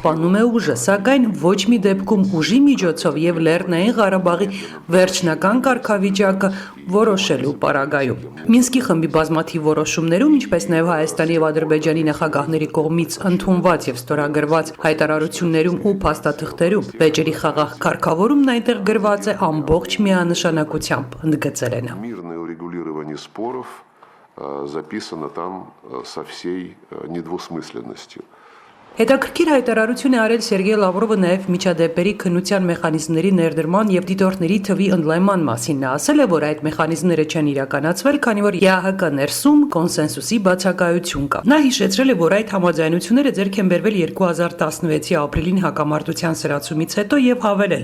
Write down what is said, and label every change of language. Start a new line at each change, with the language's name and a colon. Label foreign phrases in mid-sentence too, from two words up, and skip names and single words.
Armenian: է ուժը, սակայն ոչ մի դեպքում ուժի միջոցով եւ Լեռնային Ղարաբաղի վերջնական կարգավիճակը որոշելու պարագայում։ Մինսկի խմբի բազմաթիվ որոշումներում, ինչպես նաև Հայաստանի եւ Ադրբեջանի նախագահների կողմից ընդունված եւ ստորագրված հայտարարություններում ու փաստաթղթերում վեճերի խաղաղ կարգավորումն այնտեղ գրված է ամբողջ միանշանակությամբ, ընդգծել են։
Russian: Мирное урегулирование споров записано там со всей недвусмысленностью.
Armenian: Հետաքրքիր հայտարարություն է արել Սերգեյ Լավրովը նաև միջադեպերի քննության մեխանիզմների ներդրման եւ դիտորդների թվի ընդլայնման մասին։ Նա ասել է, որ այդ մեխանիզմները չեն իրականացվել, քանի որ ԵԱՀԿ ներսում կոնսենսուսի բացակայություն կա։ Նա հիշեցրել է, որ այդ համաձայնությունները ձեռք են բերվել 2016-ի ապրիլին հակամարտության սրացումից հետո եւ հավելել.